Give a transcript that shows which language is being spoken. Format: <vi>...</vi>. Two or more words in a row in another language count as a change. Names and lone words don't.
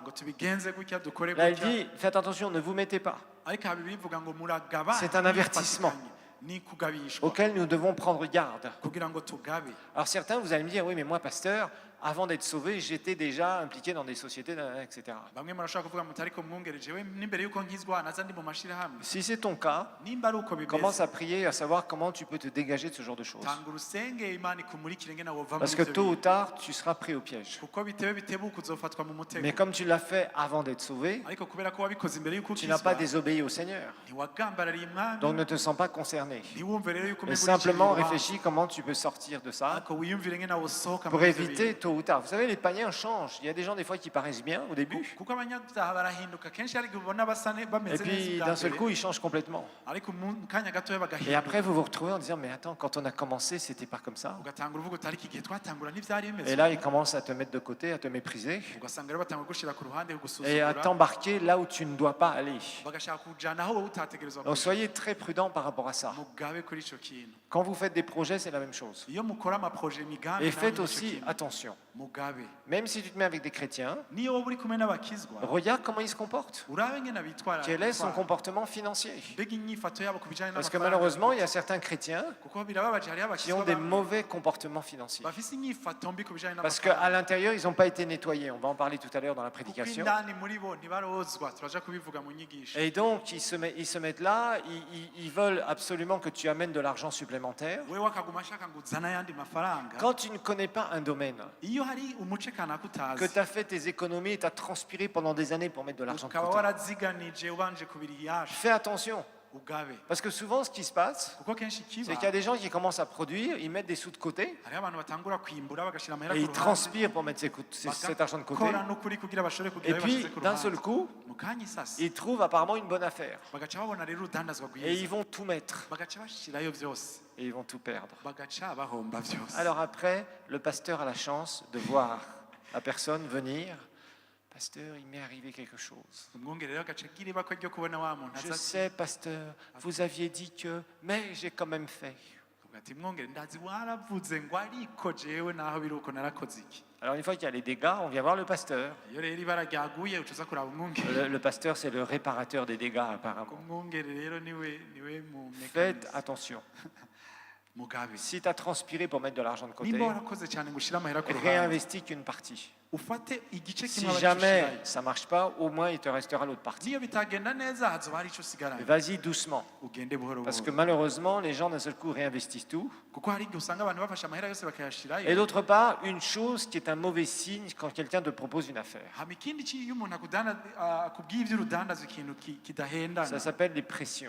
<fr>Là elle dit, faites attention, ne vous mettez pas. C'est un avertissement auquel nous devons prendre garde. Alors certains, vous allez me dire, oui mais moi pasteur, avant d'être sauvé, j'étais déjà impliqué dans des sociétés, etc.</fr> <rn>bamwe murashobora kuvuga muti ariko mwungere jewe n'imbere y'uko nkizwa naza ndi mu mashirahamwe.</rn> <fr>Si c'est ton cas,</fr> <rn>Nimba ari uko</rn> <fr>commence</fr> <rn>bimeze</rn> <fr>à prier, à savoir comment tu peux te dégager de ce genre de choses.</fr> <rn>tanga urusenge imana ikumurikire ngena wova</rn> <fr>Parce</fr> <rn>muri</rn> <fr>que</fr> <rn>ivyo</rn> <fr>tôt ou</fr> <rn>bintu.</rn> <fr>tard, tu seras pris au piège.</fr> <rn>Kuko bitewe bitebuka uzofatwa mu mutego.</rn> <fr>Mais comme tu l'as fait avant d'être sauvé,</fr> <rn>Ariko kubera ko wabikoze imbere y'uko</rn> <fr>tu n'as pas</fr> <rn>ukizwa</rn> <fr>désobéi au Seigneur.</fr> <rn>ntiwagambarariye umwami</rn> <fr>Donc ne te sens pas concerné.</fr> <rn>ntiwumve rero yuko</rn> <fr>Mais</fr> <rn>umenya</rn> <fr>simplement</fr> <rn>uriciriye</rn> <fr>réfléchis comment tu peux sortir de ça</fr> <rn>ariko wiyumvire ngena wosohoka</rn> <fr>pour</fr> <rn>muri ivyo</rn> <fr>éviter</fr> <rn>bintu.</rn> <fr>tôt ou tard. Vous savez, les païens changent. Il y a des gens des fois qui paraissent bien au début.</fr> <rn>Kuko abanyabyaha barahinduka kenshi ariko ubona basa</rn> <fr>Et</fr> <rn>bameze</rn> <fr>puis</fr> <rn>neza</rn> <fr>d'un</fr> <rn>ubwa</rn> <fr>seul</fr> <rn>mbere</rn> <fr>coup, ils changent complètement.</fr> <rn>ariko mu kanya gatoya</rn> <fr>Et</fr> <rn>bagahinduka</rn> <fr>après, vous vous retrouvez en disant, mais attends, quand on a commencé, c'était pas comme ça.</fr> <rn>ugatanga uruvuga uti ariko igihe twatangura ntivyari bimeze</rn> <fr>Et là, ils commencent à te mettre de côté, à te mépriser</fr> <rn>ugasanga rero batanga gushira ku ruhande</rn> <fr>et à</fr> <rn>kugusuzugura</rn> <fr>t'embarquer là où tu ne dois pas aller.</fr> <rn>bagashaka kujana aho wowe utategerezwa</rn> <fr>Donc</fr> <rn>kuja.</rn> <fr>soyez très prudents par rapport à ça.</fr> <rn>mugabe kuri ico kintu</rn> <fr>Quand vous faites des projets, c'est la même chose.</fr> <rn>iyo mukora amaproje migambi</rn> <fr>Et</fr> <rn>namwe</rn> <fr>faites</fr> <rn>nico</rn> <fr>aussi</fr> <rn>kintu.</rn> <fr>attention.</fr> <rn>mugabe</rn> <fr>Même si tu te mets avec des chrétiens,</fr> <rn>niyo wowe uri kumwe n'abakizwa</rn> <fr>regarde comment ils se comportent.</fr> <rn>urabe ngena bitwara</rn> <fr>Quel est son comportement financier?</fr> <rn>mbega inyifato yabo ku bijanye</rn> <fr>Parce que</fr> <rn>n'amafaranga.</rn> <fr>malheureusement, il y a certains chrétiens</fr> <rn>kuko birababaje hariho</rn> <fr>qui ont</fr> <rn>abakizwa</rn> <fr>des</fr> <rn>bamwe</rn> <fr>mauvais comportements financiers.</fr> <rn>bafise inyifato mbi ku bijanye</rn> <fr>Parce</fr> <rn>n'amafaranga</rn> <fr>qu'à l'intérieur, ils n'ont pas été nettoyés. On va en parler tout à l'heure dans la</fr> <rn>kuko</rn> <fr>prédication.</fr> <rn>indani muri bo ntibarozwa turaja kubivuga mu nyigisho</rn> <fr>Et donc, ils se mettent là, ils veulent absolument que tu amènes de l'argent supplémentaire.</fr> <rn>wewe akaguma ashaka ngo uzana ayandi mafaranga</rn> <fr>Quand tu ne connais pas un domaine,</fr> <rn>iyo hari umuce kanaka</rn> <fr>que</fr> <rn>utazi</rn> <fr>tu as fait tes économies et tu as transpiré pendant des années pour mettre de l'argent de</fr> <rn>ukaba</rn> <fr>côté,</fr> <rn>waraziganije ubanje kubiriyasha</rn> <fr>fais attention.</fr> <rn>ugabe</rn> <fr>Parce que souvent, ce qui se passe,</fr> <rn>kuko kenshi</rn> <fr>c'est</fr> <rn>kiba</rn> <fr>qu'il y a des gens qui commencent à produire, ils mettent des sous de côté</fr> <rn>hariho abantu batangura kwimbura bagashira amahera</rn> <fr>et</fr> <rn>ku</rn> <fr>ils</fr> <rn>ruhande</rn> <fr>transpirent pour mettre cet argent de côté.</fr> <rn>bagakora n'ukuri kugira bashobore kugira</rn> <fr>Et</fr> <rn>ayo</rn> <fr>puis,</fr> <rn>bashize ku</rn> <fr>d'un seul</fr> <rn>ruhande</rn> <fr>coup,</fr> <rn>mu kanya isasi</rn> <fr>ils trouvent apparemment une bonne affaire.</fr> <rn>bagaca babona rero urudandazwa</rn> <fr>Et</fr> <rn>rwiza</rn> <fr>ils vont tout mettre.</fr> <rn>bagaca bashirayo vyose</rn> <fr>Et ils vont tout perdre.</fr> <rn>bagaca bahomba vyose</rn> <fr>Alors après, le pasteur a la chance de voir la personne venir. Pasteur, il m'est arrivé quelque chose.</fr> <rn>umwungere rero agaca agira ibakwe ryo kubona wa muntu</rn> <fr>Je</fr> <rn>aza ati</rn> <fr>sais, pasteur, vous aviez dit que, mais j'ai quand même fait.</fr> <rn>avuga ati mwungere ndazi waravuze ngo ariko jewe naho biri uko narakoze iki</rn> <fr>Alors une fois qu'il y a les dégâts, on vient voir le pasteur.</fr> <rn>iyo rero ibara ryaguye uca uza kuraba umwungere</rn> <fr>Le pasteur, c'est le réparateur des dégâts apparemment.</fr> <rn>umwungere rero niwe mu</rn> <fr>Faites attention.</fr> <rn>mugabe</rn> <fr>Si tu as transpiré pour mettre de l'argent de côté,</fr> <rn>nimba warakoze cyane ngo ushire amahera ku ruhande</rn> <fr>réinvestis qu'une partie.</fr> <rn>ufate igice</rn> <fr>Si</fr> <rn>kimwe</rn> <fr>jamais</fr> <rn>abagishirayo</rn> <fr>ça ne marche pas, au moins il te restera l'autre partie.</fr> <rn>niyo bitagenda neza hazoba hari ico usigaranye</rn> <fr>Vas-y doucement.</fr> <rn>ugende buhoro</rn> <fr>Parce que</fr> <rn>buhoro</rn> <fr>malheureusement, les gens d'un seul coup réinvestissent tout.</fr> <rn>kuko hari igihe usanga abantu bafashe amahera yose bakayashirayo</rn> <fr>Et d'autre part, une chose qui est un mauvais signe quand quelqu'un te propose une affaire.</fr> <rn>hama ikindi iyo umuntu akubwiye ivy'urudandaza ikintu kidahendana</rn> <fr>Ça s'appelle les pressions.</fr>